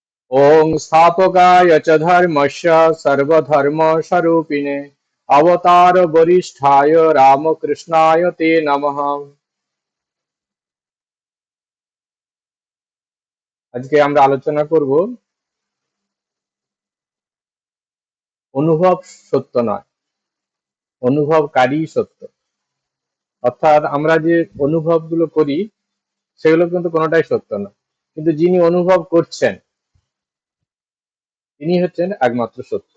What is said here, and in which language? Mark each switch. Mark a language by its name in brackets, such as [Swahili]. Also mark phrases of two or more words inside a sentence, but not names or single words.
[Sanskrit] ॐ स्थापकाय च धर्मस्य सर्वधर्मस्वरूपिणे अवतार वरिष्ठाय रामकृष्णाय ते नमः। [Bangla] আজকে আমরা আলোচনা করব অনুভব সত্য নয়, অনুভবকারী সত্য। অর্থাৎ আমরা যে অনুভবগুলো করি সেগুলো কিন্তু কোনোটাই সত্য না, কিন্তু যিনি অনুভব করছেন তিনি হচ্ছেন একমাত্র সত্য।